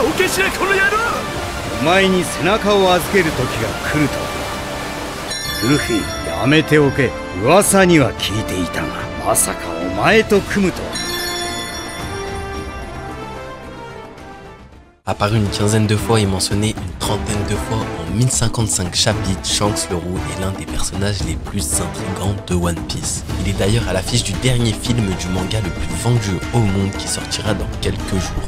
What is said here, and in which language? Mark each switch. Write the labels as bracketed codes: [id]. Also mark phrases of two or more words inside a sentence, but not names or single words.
[ja] お前に背中を預ける時が来ると。ルフィ、やめておけ。噂には聞いていたが、まさかお前と組むとは。 [fr] Apparu une quinzaine de fois et mentionné une trentaine de fois en 1055 chapitres, Shanks le Roux est l'un des personnages les plus intrigants de One Piece. Il est d'ailleurs à l'affiche du dernier film du manga le plus vendu au monde qui sortira dans quelques jours.